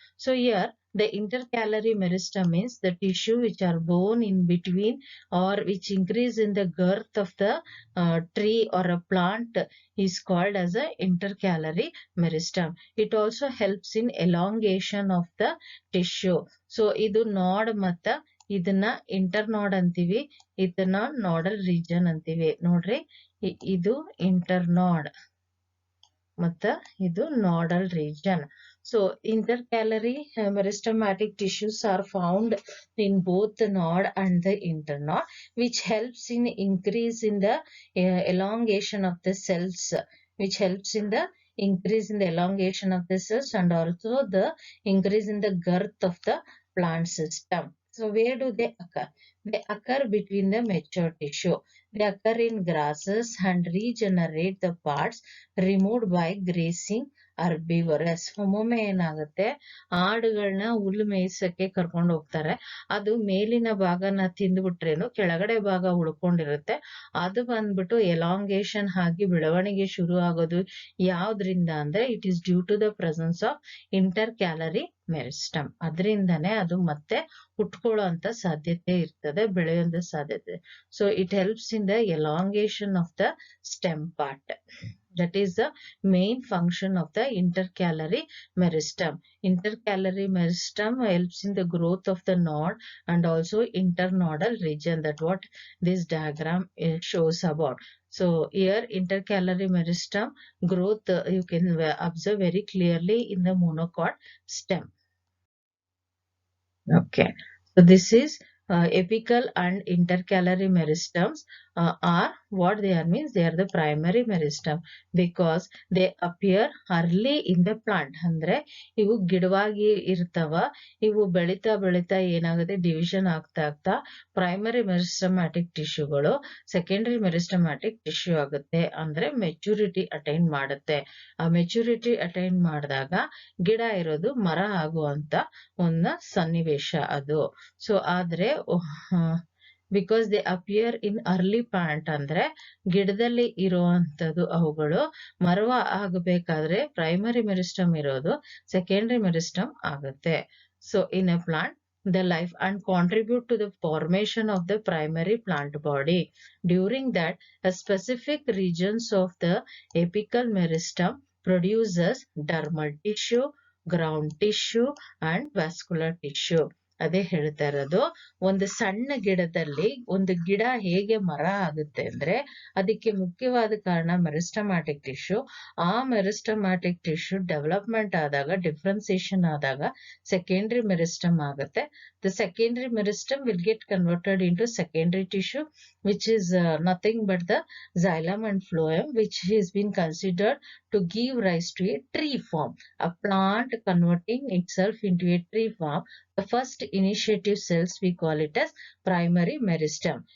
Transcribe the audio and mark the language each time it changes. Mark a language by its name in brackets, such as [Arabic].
[English] So here the intercalary meristem means the tissue which are born in between or which increase in the girth of the tree or a plant is called as a intercalary meristem. It also helps in elongation of the tissue. [Kannada] So idu node matta ಇದನ್ನ inter ನೋಡ್ ಅಂತೀವಿ, ಇದನ್ನ nodal region ಅಂತೀವಿ. ನೋಡ್ರಿ, ಇದು inter ನೋಡ್ ಮತ್ತ ಇದು nodal region. [English] So intercalary meristematic tissues are found in both the node and the internode, which helps in increase in the elongation of the cells, which helps in the increase in the elongation of the cells and also the increase in the girth of the plant system. So where do they occur? They occur between the mature tissue. They occur in grasses and regenerate the parts removed by grazing herbivores. [Kannada] ಒಮ್ಮೊಮ್ಮೆ ಏನಾಗುತ್ತೆ, ಆಡುಗಳನ್ನ ಹುಲ್ಲು ಮೇಯ್ಸಕ್ಕೆ ಕರ್ಕೊಂಡು ಹೋಗ್ತಾರೆ, ಅದು ಮೇಲಿನ ಭಾಗನ ತಿಂದ್ಬಿಟ್ರೇನು ಕೆಳಗಡೆ ಭಾಗ ಉಳ್ಕೊಂಡಿರುತ್ತೆ. ಅದು ಬಂದ್ಬಿಟ್ಟು ಎಲಾಂಗೇಶನ್ ಆಗಿ ಬೆಳವಣಿಗೆ ಶುರು ಆಗೋದು ಯಾವ್ದ್ರಿಂದ ಅಂದ್ರೆ [English] It is due to the presence of intercalary meristem. [Kannada] ಅದರಿಂದನೇ ಅದು ಮತ್ತೆ ಹುಟ್ಕೊಳ್ಳೋ ಅಂತ ಸಾಧ್ಯತೆ ಇರ್ತದೆ, ಬೆಳೆಯುವಂತ ಸಾಧ್ಯತೆ. [English] So it helps in the elongation of the stem part. That is the main function of the intercalary meristem. Intercalary meristem helps in the growth of the node and also internodal region. That what this diagram shows about. So here intercalary meristem growth you can observe very clearly in the monocot stem. Okay, so this is apical and intercalary meristems are what they are means they are the primary meristem because they appear early in the plant. [Kannada] ಅಂದ್ರೆ ಇವು ಗಿಡವಾಗಿ ಇರ್ತಾವ, ಇವು ಬೆಳಿತಾ ಬೆಳಿತಾ ಏನಾಗುತ್ತೆ division ಆಗ್ತಾ ಆಗ್ತಾ primary meristematic ಟಿಶ್ಯೂಗಳು secondary meristematic tissue ಆಗುತ್ತೆ, ಅಂದ್ರೆ ಮೆಚುರಿಟಿ ಅಟೈನ್ ಮಾಡುತ್ತೆ. ಆ ಮೆಚುರಿಟಿ ಅಟೈನ್ ಮಾಡಿದಾಗ ಗಿಡ ಇರೋದು ಮರ ಆಗುವಂತ ಒಂದು ಸನ್ನಿವೇಶ ಅದು. ಸೊ ಆದ್ರೆ [English] because they appear in early plant [Kannada] ಅಂದ್ರೆ ಗಿಡದಲ್ಲಿ ಇರುವಂತದ್ದು, ಅವುಗಳು ಮರವ ಆಗಬೇಕಾದ್ರೆ ಪ್ರೈಮರಿ ಮೆರಿಸ್ಟಮ್ ಇರೋದು ಸೆಕೆಂಡರಿ ಮೆರಿಸ್ಟಮ್ ಆಗುತ್ತೆ. [English] So in a plant the life and contribute to the formation of the primary plant body. During that, a specific regions of the apical meristem produces dermal tissue, ground tissue and vascular tissue. [Kannada] ಅದೇ ಹೇಳ್ತಾ ಇರೋದು, ಒಂದು ಸಣ್ಣ ಗಿಡದಲ್ಲಿ ಒಂದು ಗಿಡ ಹೇಗೆ ಮರ ಆಗುತ್ತೆ ಅಂದ್ರೆ ಅದಕ್ಕೆ ಮುಖ್ಯವಾದ ಕಾರಣ ಮೆರಿಸ್ಟಮ್ಯಾಟಿಕ್ ಟಿಶ್ಯೂ. ಆ ಮೆರಿಸ್ಟಮ್ಯಾಟಿಕ್ ಟಿಶ್ಯೂ ಡೆವಲಪ್ಮೆಂಟ್ ಆದಾಗ, ಡಿಫ್ರೆನ್ಸಿಯೇಷನ್ ಆದಾಗ ಸೆಕೆಂಡರಿ ಮೆರಿಸ್ಟಮ್ ಆಗುತ್ತೆ. [English] The secondary meristem will get converted into secondary tissue, which is nothing but the xylem and phloem, which has been considered to give rise to a tree form. A plant converting itself into a tree form, the first initiative cells we call it as primary meristem.